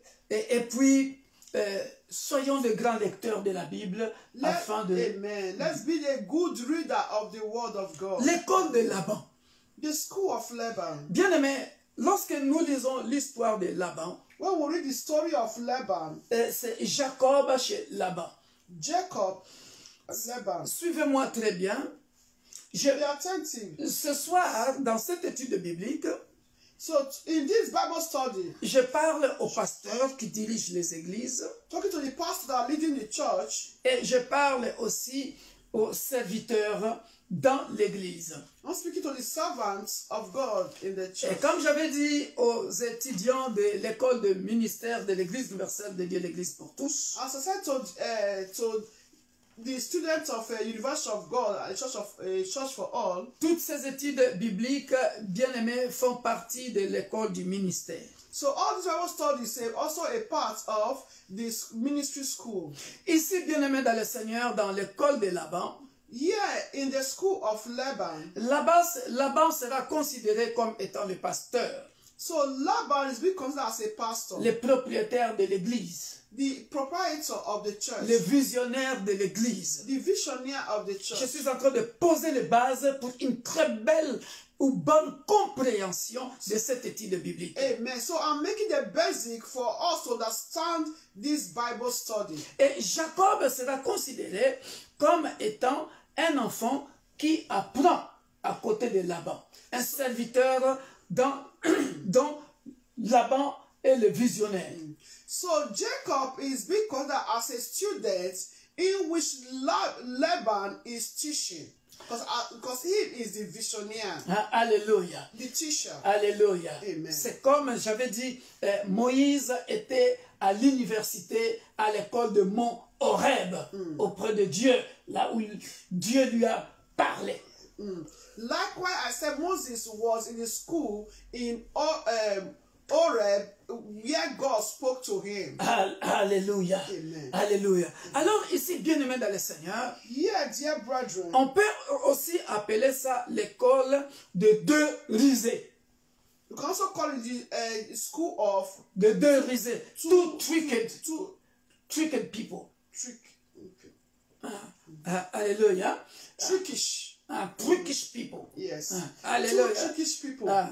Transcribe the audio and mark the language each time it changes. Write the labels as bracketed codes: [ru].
[fr] Et puis, soyons de grands lecteurs de la Bible afin de... [en] Amen. Let's be a good reader of the word of God. [fr] L'école de Laban. [en] The school of Laban. [fr] Bien aimé, lorsque nous lisons l'histoire de Laban, [en] When we read the story of Laban, [fr] c'est Jacob chez Laban. [en] Jacob, Laban. [fr] Suivez-moi très bien. [en] Be attentive. [fr] Ce soir, dans cette étude biblique, [en] So in this Bible study, [fr] je parle aux pasteurs qui dirigent les églises [en] talking to the pastors that are leading the church, [fr] et je parle aussi aux serviteurs dans l'église. [en] I'm speaking to the servants of God in the [fr] Et [en] church. [fr] comme j'avais dit aux étudiants de l'école de ministère de l'église universelle de Dieu, l'église pour tous, [en] As I said to the students of University of God, a church for all, [fr] toutes ces études bibliques, bien aimées, font partie de l'école du ministère. [en] so all these Bible studies are also a part of this ministry school. [fr] Ici, bien aimé dans le Seigneur, dans l'école de Laban, [en] Here in the school of Laban, [fr] Laban sera considéré comme étant le pasteur, [en] so Laban is being considered as a pastor, [fr] le propriétaire de l'église, [en] the proprietor of the church, [fr] le visionnaire de l'église. [en] the visionary of the [fr] Je [en] church. [fr] suis en train de poser les bases pour une très belle ou bonne compréhension de cette étude biblique. [en] Amen. So I'm making the basic for us to understand this Bible study. [fr] Et Jacob sera considéré comme étant un enfant qui apprend à côté de Laban. Un serviteur dont Laban est le visionnaire. [en] So Jacob is being considered as a student in which Laban is teaching. Because he is the visionary, [fr] Alléluia. [en] the teacher. [fr] Alléluia. [en] Amen. [fr] C'est comme j'avais dit, Moïse était à l'université, à l'école de Mont Horeb, auprès de Dieu, là où Dieu lui a parlé. [en] Likewise, I said Moses was in the school in Horeb, where God spoke to him. [fr] Alléluia. [en] Amen. [fr] Alléluia. Alors ici, bien aimé dans le Seigneur, [en] Here, dear brethren, [fr] on peut aussi appeler ça l'école de deux risées. [en] you can also call it the school of [fr] De deux risées. [en] Two tricked people. trick. Okay. [fr] Alléluia. [en] Trickish. Trickish people. Yes. Hallelujah. Two trickish people.